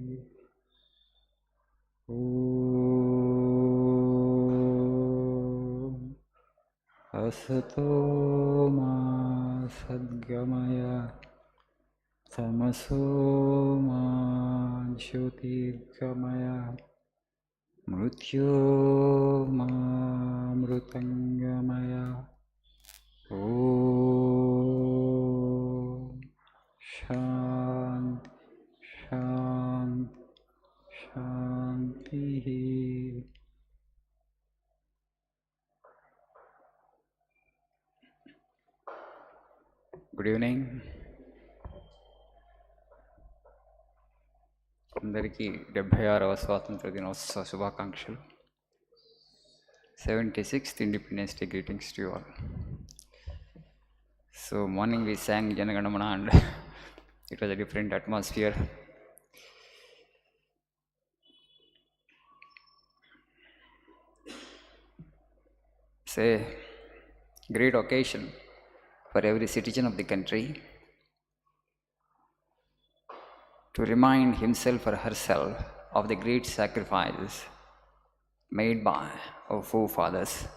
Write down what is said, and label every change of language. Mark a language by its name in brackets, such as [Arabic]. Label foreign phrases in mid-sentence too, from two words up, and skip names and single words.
[Sanskrit] ॐ असतो मा सद्गमय तमसो मा ज्योतिर्गमय मृत्योर्मामृतङ्गमय। ॐ शान्ति शान्ति शान्तिः। [English] Good evening [Telugu] అందరికీ 76వ స్వాతంత్ర దినోత్సవ శుభాకాంక్షలు. [English] 76th Independence Day greetings to you all. So morning we sang Jana Gana Mana and it was a different atmosphere. It's a great occasion for every citizen of the country to remind himself or herself of the great sacrifices made by our forefathers.